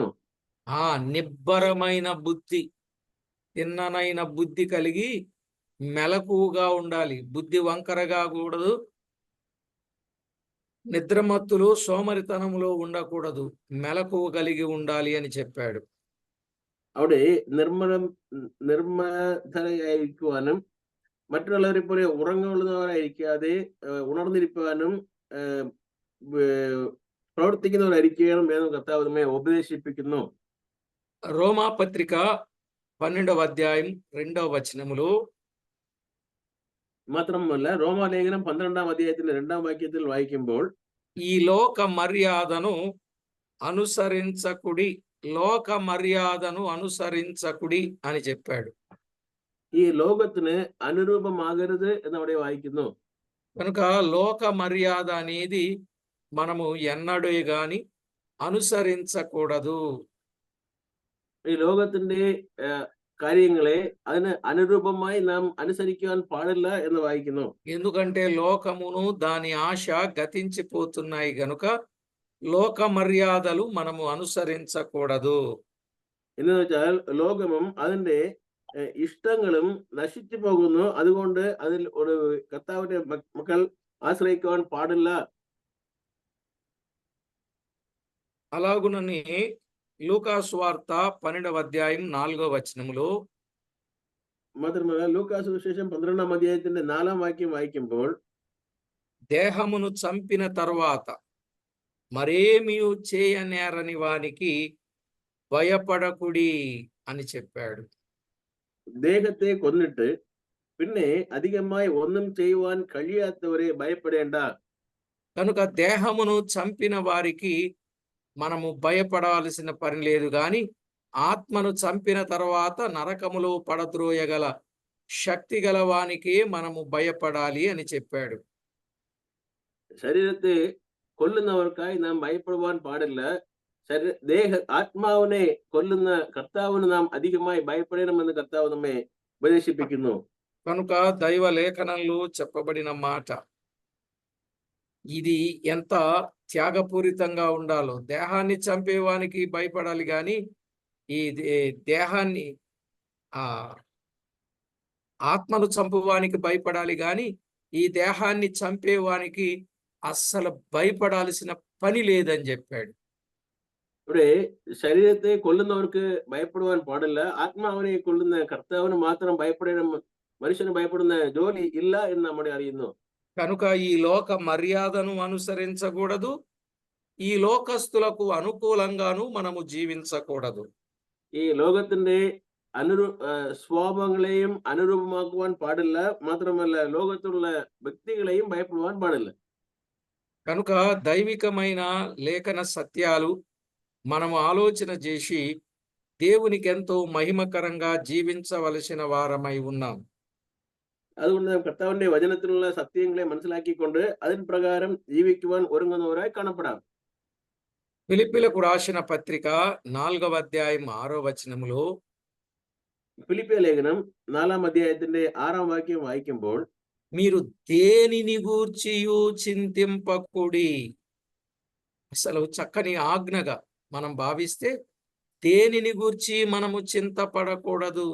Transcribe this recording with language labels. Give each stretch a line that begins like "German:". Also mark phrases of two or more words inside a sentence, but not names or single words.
Telugu: నిబ్బరమైన బుద్ధి, తిన్ననైన బుద్ధి కలిగి మెలకుగా ఉండాలి. బుద్ధి వంకరగా కూడదు, నిద్రమత్తులు సోమరితనములో ఉండకూడదు, మెలకువ కలిగి ఉండాలి అని చెప్పాడు.
Malayalam: അവിടെ നിർമ്മലരായിരിക്കുവാനും മറ്റുള്ളവരെ പോലെ ഉറങ്ങുന്നവരായിരിക്കാതെ ഉണർന്നിരിക്കാനും പ്രവർത്തിക്കുന്നവരായിരിക്കണം എന്ന് കർത്താവ് നമ്മെ ഉപദേശിപ്പിക്കുന്നു.
Telugu: రోమా పత్రిక 12వ అధ్యాయం 2వ వచనములో
Malayalam: മാത്രമല്ല റോമാലേഖനം 12ാം അധ്യായത്തിന്റെ 2ാം വാക്യത്തിൽ വായിക്കുമ്പോൾ
Telugu: ఈ లోక మర్యాదను అనుసరించకుడి, లోక మర్యాదను అనుసరించకుడి అని చెప్పాడు.
Malayalam: ഈ ലോകത്തിന് അനുരൂപമാകരുത് എന്നവിടെ വായിക്കുന്നു.
Telugu: కనుక లోక మర్యాద అనేది మనము ఎన్నడూ గాని అనుసరించకూడదు.
Malayalam: ഈ ലോകത്തിന്റെ കാര്യങ്ങളെ അതിന് അനുരൂപമായി നാം അനുസരിക്കുവാൻ പാടില്ല എന്ന് വായിക്കുന്നു.
Telugu: ఎందుకంటే లోకమును దాని ఆశ గతించిపోతున్నాయి గనుక లోక మర్యాదలు మనము అనుసరించకూడదు.
Malayalam: എന്ന് വെച്ചാൽ ലോകമും അതിന്റെ ഇഷ്ടങ്ങളും നശിച്ചു പോകുന്നു. അതുകൊണ്ട് അതിൽ ഒരു കർത്താവിന്റെ മക്കൾ ఆశ్రయించుకోవడం పాడిల్ల.
Telugu: అలాగునని లూకాసు వార్త 12వ అధ్యాయం 4వ వచనములో
Malayalam: മാത്രമല്ല ലൂക്കാസ് സുവിശേഷം 12ാം അധ്യായത്തിന്റെ 4ാം വാക്യം വായിക്കുമ്പോൾ
Telugu: దేహమును చంపిన తరువాత మరేమియు చేయనేరని వానికి భయపడకుడి అని చెప్పాడు.
Malayalam: ദേഹത്തെ കൊന്നിട്ട് പിന്നെ അധികമായി ഒന്നും ചെയ്യുവാൻ കഴിയാത്തവരെ ഭയപ്പെടേണ്ട.
Telugu: కనుక దేహమును చంపిన వారికి మనము భయపడాల్సిన పని లేదు గాని ఆత్మను చంపిన తర్వాత నరకములో పడద్రోయగల శక్తి గల వానికి మనము భయపడాలి అని చెప్పాడు.
Malayalam: ശരീരത്തെ കൊല്ലുന്നവർക്കായി നാം ഭയപ്പെടുവാൻ പാടില്ല. ആത്മാവിനെ കൊല്ലുന്ന കർത്താവിന് നാം അധികമായി ഭയപ്പെടണമെന്ന് കർത്താവ് നമ്മെ ഉപദേശിപ്പിക്കുന്നു.
Telugu: కనుక దైవ లేఖనంలో చెప్పబడిన మాట ఇది ఎంత త్యాగపూరితంగా ఉండాలో. దేహాన్ని చంపేవానికి భయపడాలి గాని ఈ దేహాన్ని ఆ ఆత్మను చంపువానికి భయపడాలి గాని ఈ దేహాన్ని చంపేవానికి అస్సలు భయపడాల్సిన పని లేదని చెప్పాడు.
Malayalam: ഇവിടെ ശരീരത്തെ കൊല്ലുന്നവർക്ക് ഭയപ്പെടുവാൻ പാടില്ല. ആത്മാവിനെ കൊല്ലുന്ന കർത്താവിന് മാത്രം ഭയപ്പെടണം. മനുഷ്യന് ഭയപ്പെടുന്ന ജോലി ഇല്ല എന്ന് നമ്മൾ അറിയുന്നു.
Telugu: కనుక ఈ లోక మర్యాదను అనుసరించకూడదు, ఈ లోకస్తులకు అనుకూలంగాను మనము జీవించకూడదు.
Malayalam: ഈ ലോകത്തിന്റെ സ്വഭാവങ്ങളെയും അനുരൂപമാക്കുവാൻ പാടില്ല. മാത്രമല്ല ലോകത്തുള്ള വ്യക്തികളെയും ഭയപ്പെടുവാൻ പാടില്ല.
Telugu: కనుక దైవికమైన లేఖన సత్యాలు మనము ఆలోచన చేసి దేవునికి ఎంతో మహిమకరంగా జీవించవలసిన వారమై ఉన్నాం.
Malayalam: അതുകൊണ്ട് നാം കർത്താവിന്റെ വചനത്തിലുള്ള സത്യങ്ങളെ മനസ്സിലാക്കിക്കൊണ്ട് അതിൻ പ്രകാരം ജീവിക്കുവാൻ ഒരുങ്ങുന്നവരായി കാണപ്പെടാം.
Telugu: ఫిలిప్పీలకు రాసిన పత్రిక 4వ అధ్యాయం 6వ వచనములో
Malayalam: ഫിലിപ്പിയ ലേഖനം 4-ാം അധ്യായത്തിന്റെ 6-ാം വാക്യം വായിക്കുമ്പോൾ
Telugu: మీరు దేనిని గూర్చియు చింతింపకుడి. అసలు చక్కని ఆజ్ఞగా మనం భావిస్తే దేనిని గూర్చి మనము చింతపడకూడదు.